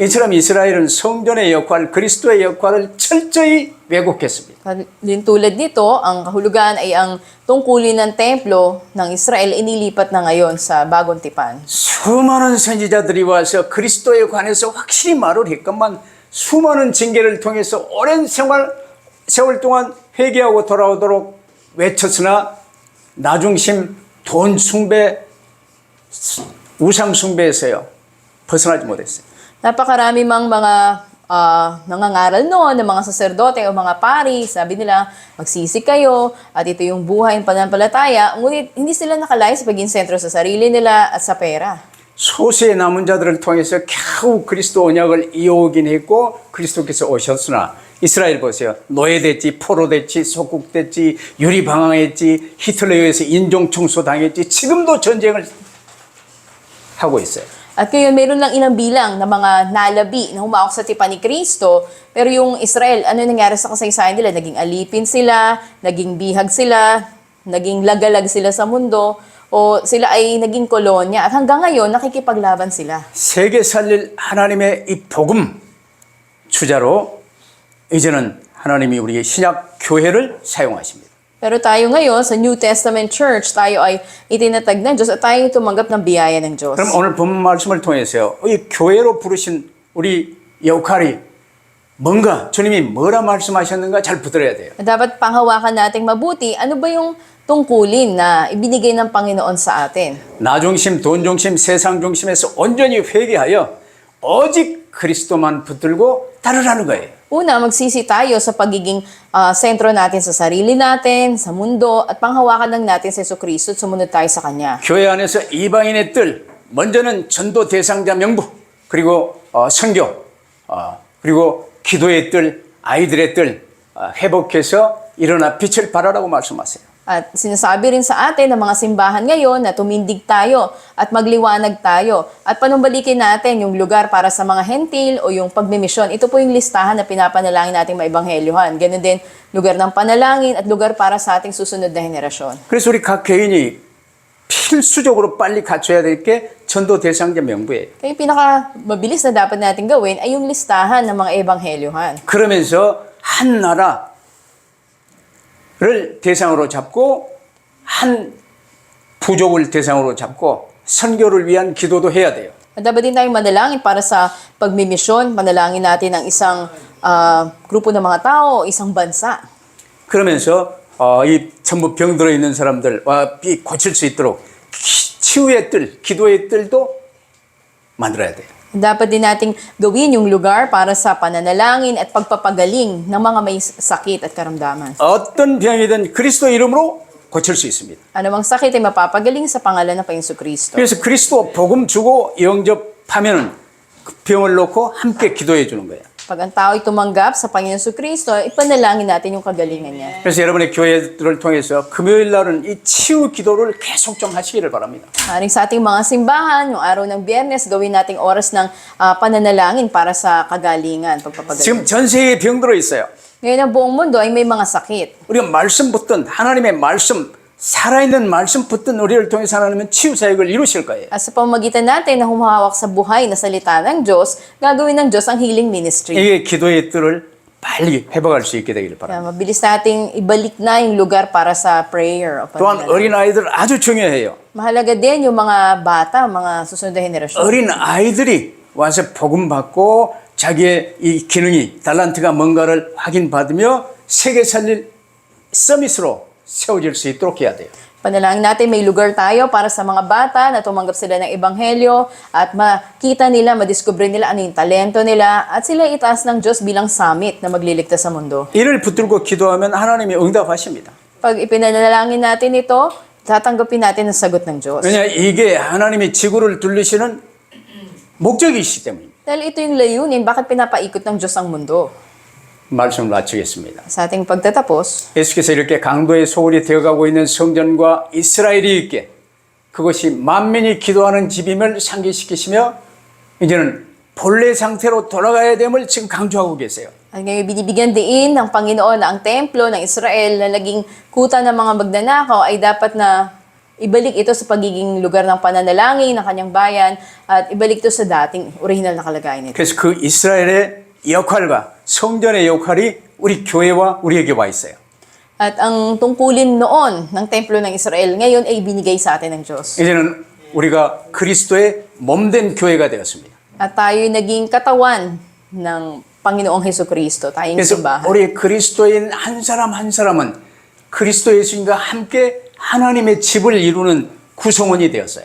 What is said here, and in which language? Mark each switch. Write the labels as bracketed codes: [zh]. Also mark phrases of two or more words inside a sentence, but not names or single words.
[ko] 이처럼 이스라엘은 성전의 역할, 그리스도의 역할을 철저히 왜곡했습니다. [tl] Din tulad nito, ang kahulugan ay ang tungkulin ng templo ng Israel inilipat na ngayon sa bagong tipan. [ko] 수많은 선지자들이 와서 그리스도에 관해서 확실히 말을 했건만 수많은 징계를 통해서 오랜 세월 동안 회개하고 돌아오도록 외쳤으나 나중심, 돈 숭배, 우상 숭배에서요 벗어나지 못했어요. [tl] Napakarami mang mga nangangaral noon ng mga saserdote o mga pari. Sabi nila, magsisi kayo at ito yung buhay ng pananampalataya. Ngunit hindi sila nakalay sa paging sentro sa sarili nila at sa pera. [ko] 소수의 남은 자들을 통해서 겨우 그리스도 언약을 이어오긴 했고 그리스도께서 오셨으나 이스라엘 보세요. 노예됐지, 포로됐지, 속국됐지, 유리방황했지, 히틀러에 의해서 인종청소 당했지, 지금도 전쟁을 하고 있어요. [tl] At ngayon, meron lang ilang bilang na mga nalabi na humawak sa tipan ni Kristo. Pero yung Israel, ano nangyari sa kasaysayan nila? Naging alipin sila, naging bihag sila, naging lagalag sila sa mundo, o sila ay naging kolonya. At hanggang ngayon, nakikipaglaban sila. [ko] 세계 살릴 하나님의 이 복음 주자로 이제는 하나님이 우리의 신약 교회를 사용하십니다. [tl] Pero tayo ngayon, sa [en] New Testament Church, [tl] tayo ay itinatag ng Diyos at tayo tumanggap ng biyaya ng Diyos. [ko] 그럼 오늘 본문 말씀을 통해서요. 이 교회로 부르신 우리 역할이 뭔가 주님이 뭐라 말씀하셨는가 잘 붙들어야 돼요. [tl] Dapat panghawakan nating mabuti, ano ba yung tungkulin na ibinigay ng Panginoon sa atin? [ko] 나중심, 돈중심, 세상중심에서 온전히 회개하여 오직 그리스도만 붙들고 따르라는 거예요. [tl] Una, magsisi tayo sa pagiging sentro natin sa sarili natin, sa mundo, at panghawakan lang natin sa Jesucristo at sumunod tayo sa Kanya. [ko] 교회 안에서 이방인의 뜰, 먼저는 전도 대상자 명부, 그리고 선교, 그리고 기도의 뜰, 아이들의 뜰 회복해서 일어나 빛을 발하라고 말씀하세요. [tl] At sinasabi rin sa atin ng mga simbahan ngayon na tumindig tayo at magliwanag tayo at panumbalikin natin yung lugar para sa mga hentil o yung pagmimisyon. Ito po yung listahan na pinapanalangin nating maibanghelyohan. Ganun din, lugar ng panalangin at lugar para sa ating susunod na henerasyon. [ko] 그래서 우리 각 개인이 필수적으로 빨리 갖춰야 될 게 전도 대상자 명부예요. [tl] Kaya yung pinakamabilis na dapat natin gawin ay yung listahan ng mga ebanghelyohan. [ko] 그러면서 한 나라를 대상으로 잡고 한 부족을 대상으로 잡고 선교를 위한 기도도 해야 돼요. [tl] At dapat din tayong manalangin para sa pagmimisyon. Manalangin natin ang isang grupo ng mga tao, isang bansa. [ko] 그러면서 이 전부 병들어 있는 사람들과 고칠 수 있도록 치유의 뜰, 기도의 뜰도 만들어야 돼요. [tl] Dapat din nating gawin yung lugar para sa pananalangin at pagpapagaling ng mga may sakit at karamdaman. [ko] 어떤 병이든 그리스도 이름으로 고칠 수 있습니다. [tl] Anumang sakit ay mapapagaling sa pangalan ng Panginoon Kristo. [ko] 그래서 그리스도 복음 주고 영접하면은 그 병을 놓고 함께 기도해 주는 거예요. [tl] Pag ang tao ay tumanggap sa Panginoon Kristo, ipanalangin natin yung kagalingan niya. [ko] 그래서 여러분의 교회들을 통해서 금요일 날은 이 치유 기도를 계속 좀 하시기를 바랍니다. [tl] Maring sa ating mga simbahan, yung araw ng Biyernes, gawin nating oras ng pananalangin para sa kagalingan, pagpapagaling. [ko] 지금 전 세계에 병들어 있어요. [tl] Ngayon ang buong mundo ay may mga sakit. [ko] 우리가 말씀 붙든 하나님의 말씀 살아있는 말씀 붙든 우리를 통해서 하나님은 치유 사역을 이루실 거예요. [tl] At sa pamagitan natin na humahawak sa buhay na salita ng Diyos, gagawin ng Diyos ang [en] healing ministry. [ko] 이게 기도의 뜰을 빨리 회복할 수 있게 되기를 바랍니다. [tl] Kaya mabilis nating ibalik na yung lugar para sa prayer. O [ko] 또한 [tl] pananalangin. [ko] 어린아이들 아주 중요해요. [tl] Mahalaga din yung mga bata, mga susunod na henerasyon. [ko] 어린 아이들이 와서 복음 받고 자기의 이 기능이 달란트가 뭔가를 확인받으며 세계 살릴 서밋으로 세워질 수 있도록 해야 돼요. [tl] Panalangin natin may lugar tayo para sa mga bata na tumanggap sila ng ebanghelyo at makita nila, madiskubre nila ano yung talento nila at sila itaas ng Diyos bilang summit na magliligtas sa mundo. [ko] 이를 붙들고 기도하면 하나님이 응답하십니다. [tl] Pag ipinanalangin natin ito, tatanggapin natin ang sagot ng Diyos. [ko] 왜냐 이게 하나님이 지구를 둘리시는 목적이시기 때문입니다. [tl] Dahil ito yung layunin, bakit pinapaikot ng Diyos ang mundo? [ko] 말씀을 마치겠습니다. [tl] Sa ating pagtatapos, [ko] 예수께서 이렇게 강도의 소굴이 되어가고 있는 성전과 이스라엘이 있게 그것이 만민이 기도하는 집임을 상기시키시며 이제는 본래 상태로 돌아가야 됨을 지금 강조하고 계세요. [tl] at ngayon binibigyan diin ng Panginoon na ang templo ng Israel na naging kuta ng mga magnanakaw ay dapat na ibalik ito sa pagiging lugar ng pananalangin ng kanyang bayan at ibalik ito sa dating original na kalagayan nito. [ko] 그래서 그 이스라엘의 역할과 성전의 역할이 우리 교회와 우리에게 와 있어요. [tl] At ang tungkulin noon ng templo ng Israel ngayon ay binigay sa atin ng Diyos. [ko] 이제는 우리가 그리스도의 몸된 교회가 되었습니다. [tl] At tayo'y naging katawan ng Panginoong Hesukristo, tayong [ko] 그래서 [tl] simbahan. [ko] 우리 그리스도인 한 사람 한 사람은 그리스도 예수님과 함께 하나님의 집을 이루는 구성원이 되었어요.